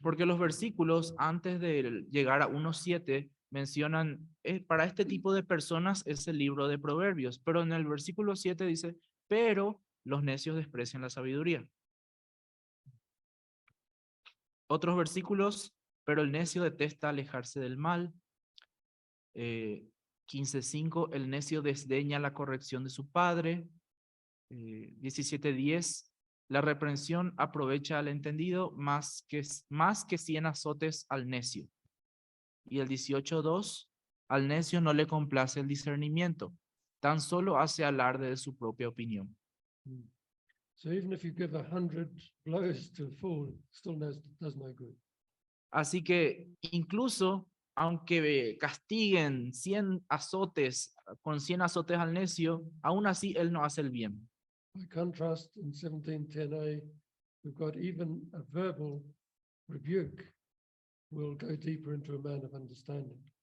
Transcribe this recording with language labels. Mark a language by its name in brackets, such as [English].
[Spanish] porque los versículos antes de llegar a 1:7 mencionan, para este tipo de personas es el libro de Proverbios, pero en el versículo 7 dice, pero los necios desprecian la sabiduría. Otros versículos, pero el necio detesta alejarse del mal. 15:5, el necio desdeña la corrección de su padre. 17:10, la reprensión aprovecha al entendido más que 100 azotes al necio. Y el 18:2, al necio no le complace el discernimiento, tan solo hace alarde de su propia opinión. [English] So even if you give 100 blows to a fool, still does no good. [Spanish] Así que incluso aunque castiguen 100 azotes, con 100 azotes al necio, aún así él no hace el bien. [English] By contrast, in 1710a, we've got even a verbal rebuke will go deeper into a man of understanding.